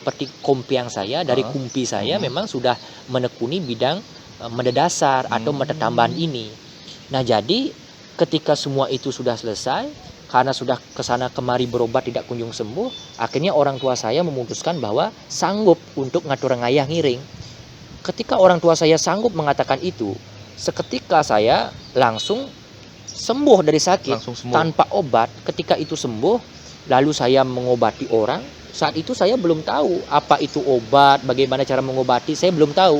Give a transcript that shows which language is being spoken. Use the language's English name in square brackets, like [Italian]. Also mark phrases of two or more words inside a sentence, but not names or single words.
[Indonesian] Seperti kompiang saya, dari kumpi saya memang sudah menekuni bidang mendasar atau tambahan ini. Nah, jadi ketika semua itu sudah selesai, karena sudah kesana kemari berobat tidak kunjung sembuh, akhirnya orang tua saya memutuskan bahwa sanggup untuk ngatur ngayah ngiring. Ketika orang tua saya sanggup mengatakan itu, seketika saya langsung sembuh dari sakit tanpa obat. Ketika itu sembuh, lalu saya mengobati orang. Saat itu saya belum tahu apa itu obat, bagaimana cara mengobati, saya belum tahu.